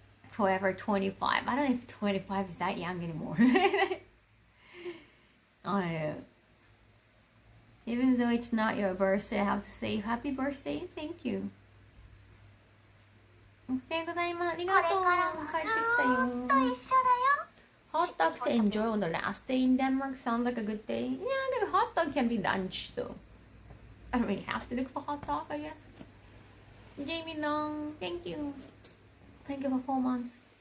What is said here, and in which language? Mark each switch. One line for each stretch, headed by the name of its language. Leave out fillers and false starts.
English: Forever 25. I don't know if 25 is that young anymore. I don't know. Even though it's not your birthday, I have to say happy birthday. Thank you.
Japanese: おはようございます。ありがとう。帰ってきたよ。
English: Hot dog to enjoy on the last day in Denmark sounds like a good day. Yeah, the hot dog can be lunch though. I don't really have to look for hot dog, I guess. Jamie Long, thank you. Thank you for 4 months.